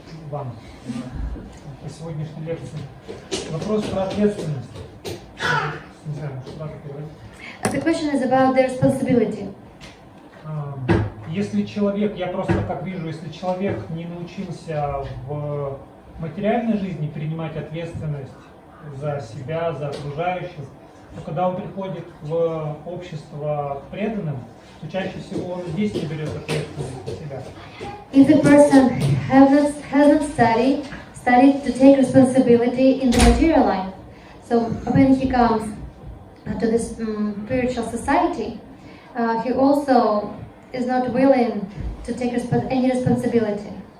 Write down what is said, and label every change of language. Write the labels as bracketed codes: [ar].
[ru] Вам по сегодняшней лекции. Вопрос про ответственность. Не знаю, что надо переводить. [en] The question is about the responsibility. [ru] Если человек, я просто как вижу, если человек не научился в материальной жизни принимать ответственность за себя, за окружающих, то когда он приходит в общество к преданным, то чаще всего он здесь не берет ответственность за себя. [en] If the person has not studied to take responsibility in the material life, so when he comes to this spiritual society, he also is not willing to take any responsibility.